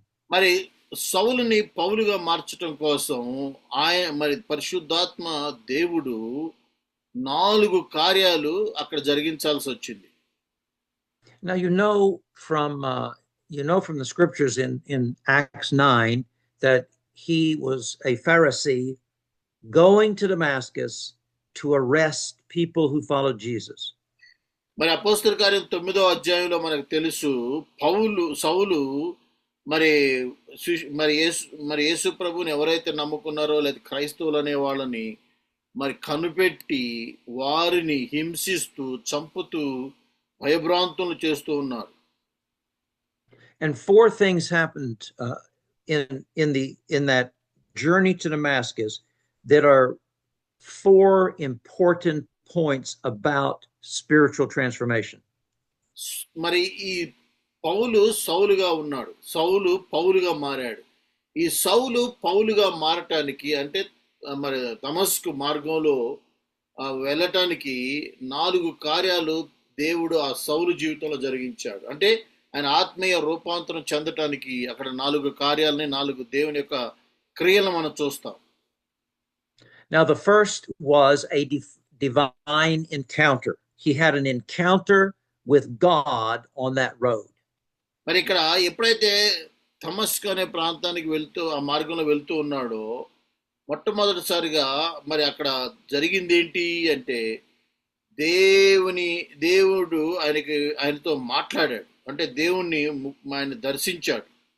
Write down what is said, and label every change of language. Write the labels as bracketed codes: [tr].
[te] మరి సౌలుని పౌలుగా మార్చటం కోసం మరి పరిశుద్ధాత్మ దేవుడు 4 కార్యాలు అక్కడ జరిగించాల్సి వచ్చింది. [en] Now you know from the scriptures in Acts 9 that he was a Pharisee going to Damascus to arrest people who followed Jesus. [te] మరి అపోస్తలుల కార్యం 9వ అధ్యాయంలో మనకు తెలుసు, సౌలు మరి యేసు ప్రభుని ఎవరైతే నమ్ముకున్నారో లేదా క్రైస్తవులు అనే వాళ్ళని మరి కనిపెట్టి వారిని హింసిస్తూ చంపుతూ భయభ్రాంతులు చేస్తూ ఉన్నారు. [en] And 4 things happened in that journey to Damascus that are 4 important points about spiritual transformation. [te] మరి ఈ పౌలు సౌలుగా ఉన్నాడు, సౌలు పౌలుగా మారాడు. ఈ సౌలు పౌలుగా మారటానికి అంటే మరి దమస్కు మార్గంలో వెళ్ళటానికి 4 కార్యాలు దేవుడు ఆ సౌలు జీవితంలో జరిగించాడు. అంటే ఆయన ఆత్మీయ రూపాంతరం చెందటానికి అక్కడ 4 కార్యాలని, 4 దేవుని యొక్క క్రియలను మనం చూస్తాం. [en] Now the first was a divine encounter. He had an encounter with God on that road. [te] మరి ఇక్కడ ఎప్పుడైతే దమస్కు అనే ప్రాంతానికి వెళ్తూ ఆ మార్గంలో వెళ్తూ ఉన్నాడో మొట్టమొదటిసారిగా మరి అక్కడ జరిగింది ఏంటి అంటే దేవుడు ఆయనతో మాట్లాడాడు, అంటే దేవుణ్ణి ఆయన దర్శించాడు.